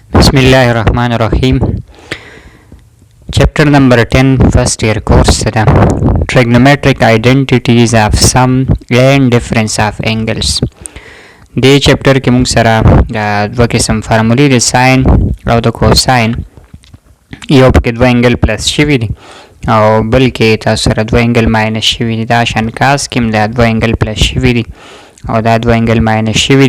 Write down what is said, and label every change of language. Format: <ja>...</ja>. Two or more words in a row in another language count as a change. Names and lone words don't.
<en>Bismillahirrahmanirrahim. Chapter number 10, first year course. Trigonometric identities of sum and difference of angles.</en> <ps>دې چپټر کې موږ سره دوه قسم فارمولې د ساين او د کوساين یو پکې دوه</ps> <en>angle plus</en> <ps>شوي دي او بل کې تاسو سره دوه</ps> <en>angle minus</en> <ps>شوي دي. دا شان کاس کې دا دوه</ps> <en>angle plus</en> <ps>شوي دي او دا دوه</ps> <en>angle minus</en> <ps>شوي دي.</ps>